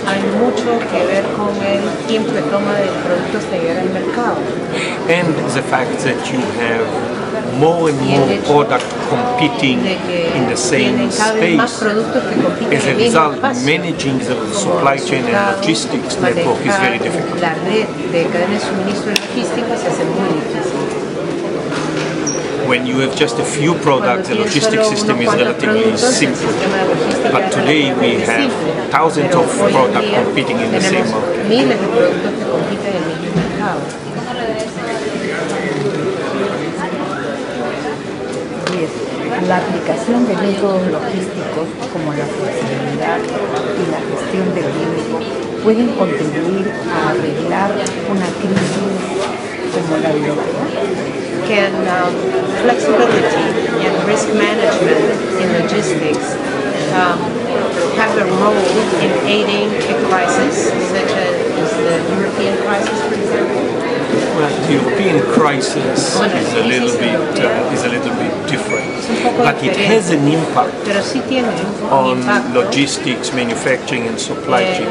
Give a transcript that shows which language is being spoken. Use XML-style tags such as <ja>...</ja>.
<es>Hay mucho que ver con el tiempo de toma de productos de llegar al mercado.</es> <en>And the fact that you have more and more products competing in the same space. As a result, managing the supply chain and logistics network is very difficult.</en> <es>La red de cadenas de suministro y logística se hace muy difícil.</es> <en>When you have just a few products, the logistics system is relatively simple. But today we have thousands of products competing in the same market.</en> <es>Miles de productos que compiten en el mismo mercado. La aplicación de métodos logísticos como la flexibilidad y la gestión del riesgo pueden contribuir a arreglar una crisis como la de hoy.</es> <en>Can flexibility and risk management in logistics have a role in aiding a crisis such as the European crisis, for example? Well, the European crisis is a little bit different, but it has an impact on logistics, manufacturing, and supply chain.</en>